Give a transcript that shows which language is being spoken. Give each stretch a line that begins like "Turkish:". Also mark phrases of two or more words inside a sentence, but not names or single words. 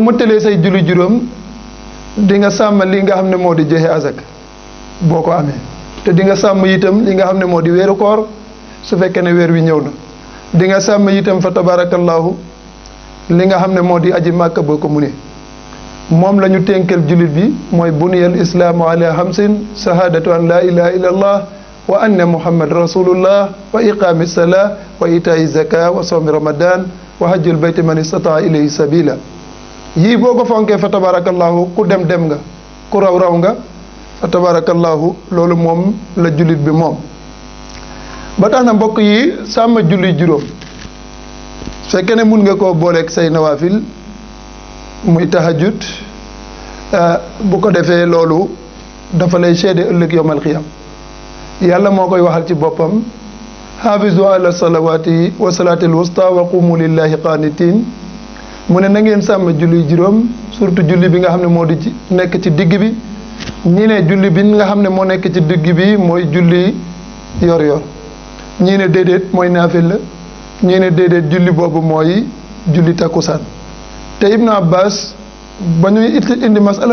Wolof: mëttalee say julli juróom di nga sàmm li nga xam ne moo di joxe azak boo ko amee te di nga sàmm itam li nga xam ne moo di weeru koor su fekkee ne weer wi ñëw na di nga sàmm itam
Arabic: فتبارك الله
Wolof: li nga xam ne moo di aji màkka boo ko munee moom la ñu ténkal jullit bi mooy
Arabic: بني الإسلام على خمس شهادة أن لا إله إلا الله وأن محمد رسول الله وإقام الصلاة وإيتاء الزكاة وصوم رمضان وحج البيت من استطاع إليه سبيلا
Wolof: yii boo ko fonkee
Arabic: فتبارك الله
Wolof: ku dem nga ku raw nga
Arabic: فتبارك الله
Wolof: loolu moom la jullit bi moom ba tax na mbokk yi sàmm julli juróom fekkee ne mun nga koo booleeg say nawaafil muy tahajjud bu ko defee loolu dafa lay seede ëllëg
Arabic: يوم القيام
Wolof: yàlla moo koy waxal ci boppam
Arabic: حافظوا على الصلوات والصلاة الوسطى وقوموا لله قانتين
Wolof: mu ne na ngeen sàmm julli juróom surtout julli bi nga xam ne moo di ci nekk ci digg bi ñii ne julli bi nga xam ne moo nekk ci digg bi mooy julli yor ñii ne déedéet mooy naafil la ñii ne déedéet julli boobu mooy julli takkusaan te Ibnu Abbas ba ñuy indi masala